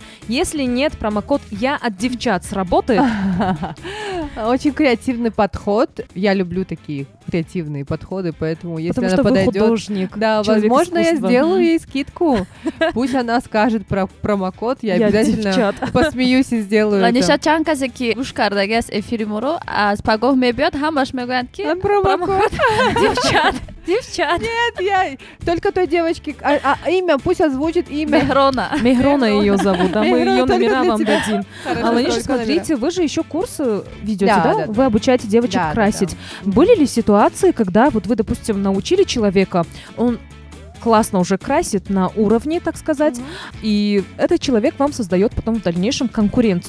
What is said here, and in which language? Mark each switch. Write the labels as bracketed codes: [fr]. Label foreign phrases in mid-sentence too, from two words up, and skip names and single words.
[ru] Если нет, промокод «Я от девчат» сработает? Очень креативный подход. Я люблю такие креативные подходы, поэтому если Потому она что вы подойдет... художник. Да, человек возможно, я искусства. сделаю ей скидку. Пусть она скажет про промокод, я Я обязательно девчат. посмеюсь и сделаю ланиша это. [tg] чанд касе ки гӯш кардагиаст эфири моро аз пагоҳ мебиёд ҳамаш мегӯянд ки [ru] Промокод. девчат девчат Нет, я только той девочке... имя, пусть озвучит имя. меҳрона Мегрона ее зовут, да, мы Мегрона, ее только номера для вам тебя. дадим. Хорошо, А Ланиша, только смотрите, вы же еще курсы ведете, Да, да? да, Вы обучаете девочек Да, да, красить. да. Были ли ситуации, когда вот вы, допустим, научили человека, он классно уже красит на уровне, так сказать, и этот человек вам создает потом в дальнейшем конкуренцию.